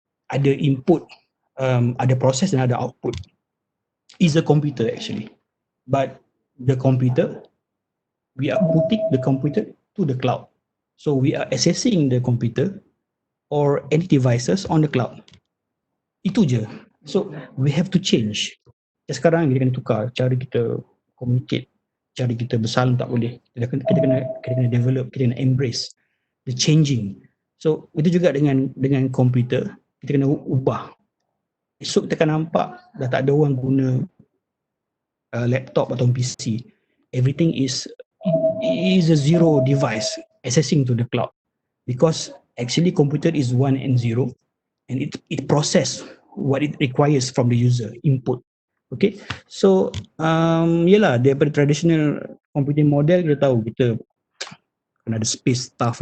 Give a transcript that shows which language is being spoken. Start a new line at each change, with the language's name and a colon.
Malay: Ada input, ada proses dan ada output.
English: Is a computer actually. But the computer, we are putting the computer to the cloud. So we are accessing the computer or any devices on the cloud.
Malay: Itu je.
English: So we have to change.
Malay: Sekarang kita kena tukar cara kita communicate, cara kita bersalam tak boleh. Kita kena develop, kita kena
English: embrace the changing.
Malay: So itu juga dengan komputer, kita kena ubah. Esok kita akan nampak dah tak ada orang guna
English: laptop atau PC, everything is a zero device accessing to the cloud, because actually computer is one and zero, and it process what it requires from the user input.
Malay: Okay, so yelah, daripada traditional computing model kita tahu kita kena ada space staff.